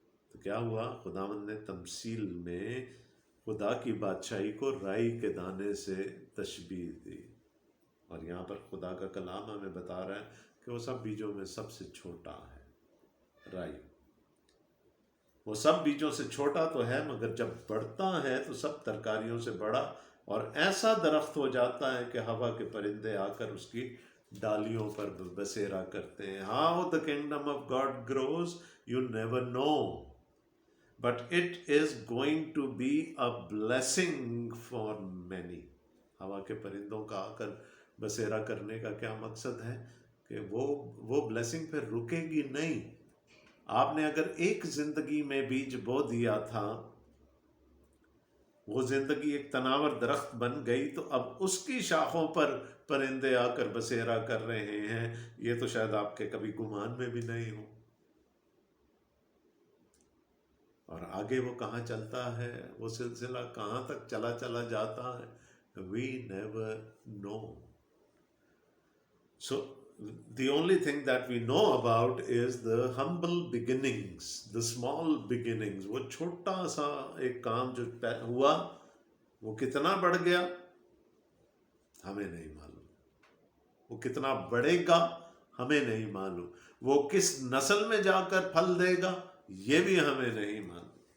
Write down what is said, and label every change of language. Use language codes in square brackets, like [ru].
[ur] تو کیا ہوا؟ خداوند نے تمثیل میں خدا کی بادشاہی کو رائی کے دانے سے تشبیہ دی، اور یہاں پر خدا کا کلام ہمیں بتا رہا ہے کہ وہ سب بیجوں میں سب سے چھوٹا ہے. رائی وہ سب بیجوں سے چھوٹا تو ہے، مگر جب بڑھتا ہے تو سب ترکاریوں سے بڑا اور ایسا درخت ہو جاتا ہے کہ ہوا کے پرندے آ کر اس کی ڈالیوں پر بسیرا کرتے ہیں. [en] How the kingdom of God grows, you never know. But it is going to be a blessing for many. [ur] ہوا کے پرندوں کا آ کر بسیرا کرنے کا کیا مقصد ہے؟ کہ وہ بلیسنگ پھر رکے گی نہیں. آپ نے اگر ایک زندگی میں بیج بو دیا تھا، وہ زندگی ایک تناور درخت بن گئی، تو اب اس کی شاخوں پر پرندے آ کر بسیرا کر رہے ہیں. یہ تو شاید آپ کے کبھی گمان میں بھی نہیں ہو. اور آگے وہ کہاں چلتا ہے، وہ سلسلہ کہاں تک چلا جاتا ہے، [en] we never know. So the only thing that we know about is the humble beginnings, the small beginnings. [ur] وہ چھوٹا سا ایک کام جو ہوا، وہ کتنا بڑھ گیا ہمیں نہیں معلوم. وہ کتنا بڑھے گا ہمیں نہیں معلوم. وہ کس نسل میں جا کر پھل دے گا یہ بھی ہمیں نہیں معلوم.